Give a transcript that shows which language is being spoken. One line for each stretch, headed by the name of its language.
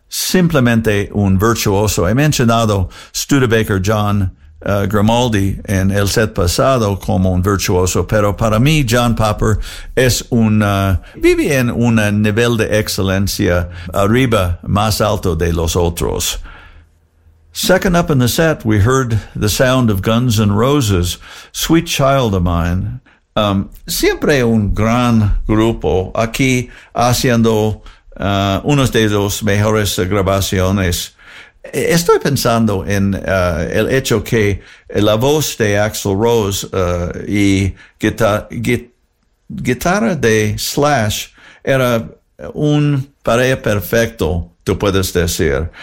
Spanish: Simplemente un virtuoso. He mencionado Studebaker John Grimaldi en el set pasado como un virtuoso, pero para mí John Popper es un vive en un nivel de excelencia arriba, más alto de los otros.
English: Second up in the set, we heard the sound of Guns N' Roses, Sweet Child of Mine.
Spanish: Siempre un gran grupo aquí haciendo unos de los mejores grabaciones. Estoy pensando en el hecho que la voz de Axl Rose y guitarra de Slash era un pareja perfecto, tú puedes decir.